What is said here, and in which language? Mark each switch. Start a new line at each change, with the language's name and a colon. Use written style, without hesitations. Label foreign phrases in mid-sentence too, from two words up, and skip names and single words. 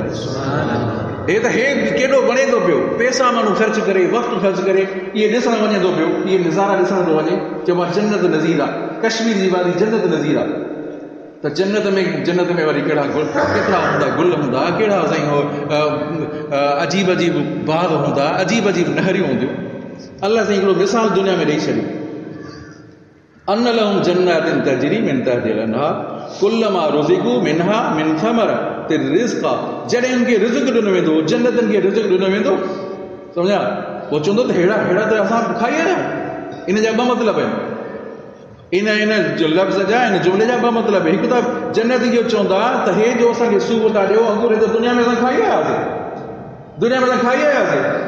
Sindhi: हे त हे केॾो वणे थो पियो, पैसा माण्हू ख़र्च करे, वक़्तु ख़र्च करे इहे ॾिसणु वञे थो पियो, इहे नज़ारा ॾिसण थो वञे। चइबो आहे जन्नत नज़ीर आहे, कश्मीर जी वारी जन्नत नज़ीर आहे। त जन्नत में वरी कहिड़ा केतिरा हूंदा गुल हूंदा, कहिड़ा साईं अजीब अजीब बाग हूंदा, अजीब अजीब नहरियूं हूंदियूं। अल्लाह साईं हिकिड़ो मिसाल दुनिया में ॾेई छॾी।
Arabic: أن لهم جنات تجري من تحتها الأنهار كلما رزقوا منها من ثمرة رزقا.
Sindhi: जॾहिं उनखे रिज़्क़ ॾिनो वेंदो, जन्नतनि खे रिज़्क़ ॾिनो वेंदो, सम्झा? पोइ चवंदो त हेड़ा त असां खाई आहियूं। इन जा ॿ मतिलब आहिनि, इन जो लफ़्ज़ जा, इन जुमिले जा ॿ मतिलब। हिकु त जन्नती जो चवंदा त हे जो असांखे सूब था ॾियो, अंगूर त दुनिया में असां खाई आयासीं, दुनिया में असां खाई आयासीं।